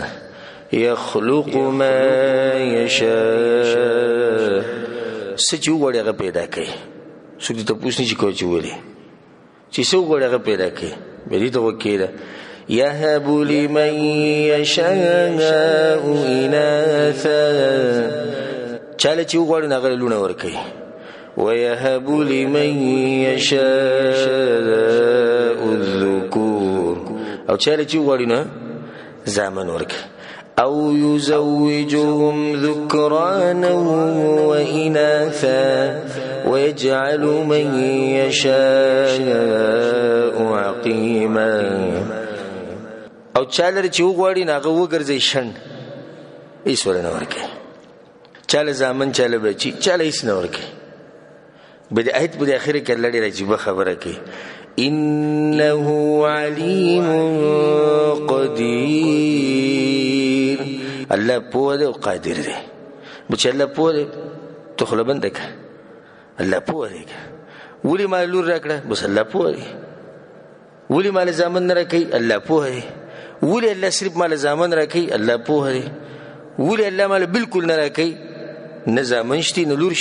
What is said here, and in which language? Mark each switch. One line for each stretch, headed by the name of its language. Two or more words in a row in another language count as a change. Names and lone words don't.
Arabic: یخلق ما یشاء،
Pashto: څه چې وغواړي هغه پیدا کوي، څوک دې تپوس نه شي کولی چې ولې، چې څه وغواړي هغه پیدا کوي. بیا دې ته وکړه
Arabic: یهب لمن یشاء اناثا،
Pashto: چاله چې وغواړي نو هغه لوڼه ورکوي.
Arabic: ويهب لمن يشاء الذكور،
Pashto: او چاله چې وغواړي نو زامن ورکوي.
Arabic: او يزوجهم ذكرانا وإناثا ويجعل من يشاء عقيما،
Pashto: او چاله چې وغواړي نو هغه وګرځي شن، هیڅ ورنه ورکوي. چاله زامن چاله بچي چاله هیڅ نه ورکوي. بده آیت په اخر کې الله ډېر عجیب خبره کوي
Arabic: انه علیم قدیر
Pashto: الله پوه دی او قادر دی بچ الله پوه دی تو خله بند که الله پوه دی ولی ما لور راکړه بس الله پوه دی ولی مال زامن نه راکړي الله پوه دی ولی الله صرف مال زامن راکړي الله پوه دی ولی الله مال بالکل نه راکړي نه زامن شتي نه لور